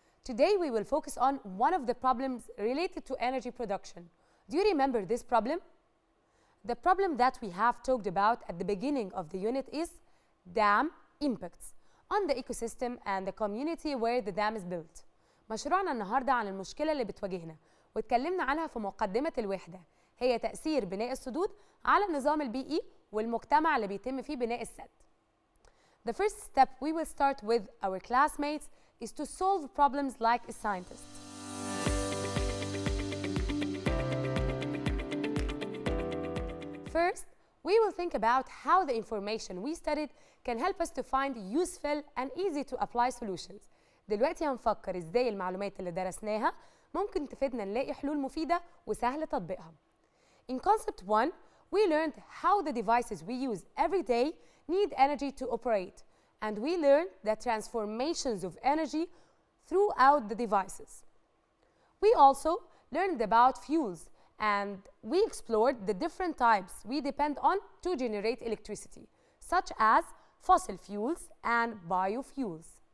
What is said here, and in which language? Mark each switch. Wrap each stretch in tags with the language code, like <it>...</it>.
<en>Today we will focus on one of the problems related to energy production. Do you remember this problem? The problem that we have talked about at the beginning of the unit is dam impacts on the ecosystem and the community where the dam is built.</en> <ar>مشروعنا النهارده عن المشكلة اللي بتواجهنا واتكلمنا عنها في مقدمة الوحدة، هي تأثير بناء السدود على النظام البيئي والمجتمع اللي بيتم فيه بناء السد.</ar> <en>The first step we will start with our classmates is to solve problems like a scientist. First, we will think about how the information we studied can help us to find useful and easy to apply solutions.</en> <ar>دلوقتي هنفكر ازاي المعلومات اللي درسناها ممكن تفيدنا نلاقي حلول مفيدة وسهل تطبيقها.</ar> <en>In concept 1, we learned how the devices we use every day need energy to operate, and we learned the transformations of energy throughout the devices. We also learned about fuels, and we explored the different types we depend on to generate electricity, such as fossil fuels and biofuels.</en>